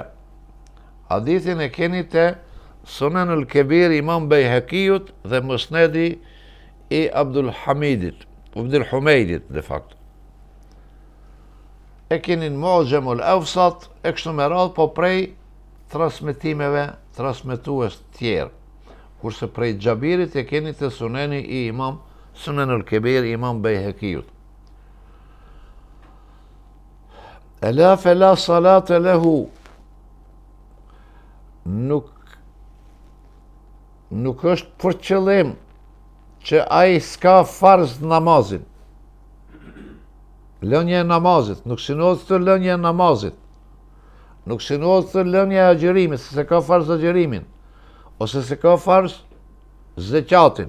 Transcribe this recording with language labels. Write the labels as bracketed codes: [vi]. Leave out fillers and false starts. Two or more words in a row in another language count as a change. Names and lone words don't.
[sq] Hadithin e keni të Sunan al-Kebir Imam Bejhekijut dhe Musnedi i Abdul Humeidit, [la] de facto. [sq] E keni në Mu'jamul Awsat, e kështu me radhë, po prej transmetimeve transmetues tjerë. Kurse prej Xhabirit e keni të Sunani i Imam Sunan al-Kebir Imam Bejhekijut. [ar] ألا فلا صلاة له, [sq] nuk është për qëllim që ai s'ka farz namazin. Lënja e namazit, nuk synohet të lënja e namazit. Nuk synohet të lënja e agjerimit, se ka farz agjerimin, ose se ka farz zekatin.